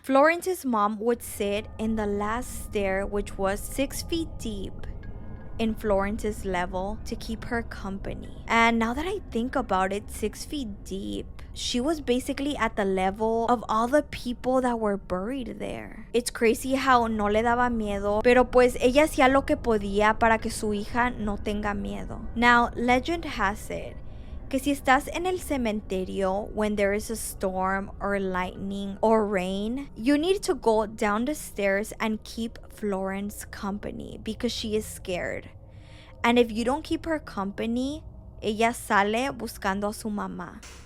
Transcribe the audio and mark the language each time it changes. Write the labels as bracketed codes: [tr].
[en] Florence's mom would sit in the last stair, which was 6 feet deep in Florence's level, to keep her company. And now that I think about it, 6 feet deep, she was basically at the level of all the people that were buried there. It's crazy how [es] no le daba miedo, pero pues ella hacía lo que podía para que su hija no tenga miedo. [en] Now, legend has it [es] que si estás en el cementerio [en] when there is a storm or lightning or rain, you need to go down the stairs and keep Florence company because she is scared. And if you don't keep her company, [es] ella sale buscando a su mamá.